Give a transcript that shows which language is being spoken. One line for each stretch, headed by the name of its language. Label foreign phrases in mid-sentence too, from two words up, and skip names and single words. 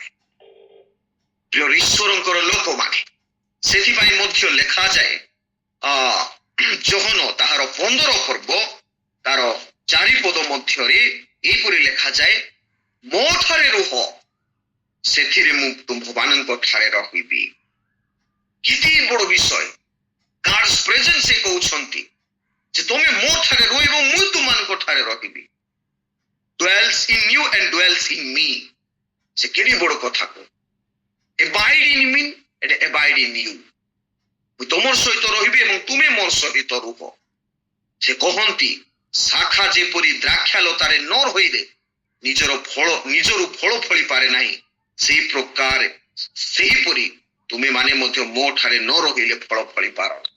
Odia: ପ୍ରିୟ ଈଶ୍ୱରଙ୍କର ଲୋକମାନେ, ସେଥିପାଇଁ ମଧ୍ୟ ଲେଖାଯାଏ ଯୋହନ ତାହାର 15 ପର୍ବ ତାର 4 ପଦ ମଧ୍ୟରେ ଏହିପରି ଲେଖାଯାଏ, ମୋ ଠାରେ ରୁହ ସେଥିରେ ମୁଁ ତୁମ୍ଭମାନଙ୍କ ଠାରେ ରହିବି। କେତେ ବଡ଼ ବିଷୟ,
English: God's presence
Odia: ସେ କହୁଛନ୍ତି ଯେ ତମେ ମୋ ଠାରେ ରହିବ, ମୁଁ ତୁମମାନଙ୍କ ଠାରେ ରହିବି।
English: dwells in you and dwells in me,
Odia: ସେ କେତେ ବଡ଼ କଥା କହ।
English: abide in me and abide in you,
Odia: ମୁଁ ତମର ସହିତ ରହିବି ଏବଂ ତୁମେ ମୋର ସହିତ ରୁହ। ସେ କହନ୍ତି ଶାଖା ଯେପରି ଦ୍ରାକ୍ଷାଲତାରେ ନ ରହିଲେ ନିଜରୁ ଫଳ ଫଳି ପାରେ ନାହିଁ, ସେହିପରି ତୁମେ ମାନେ ମଧ୍ୟ ମୋ ଠାରେ ନ ରହିଲେ ଫଳ ଫଳି ପାର।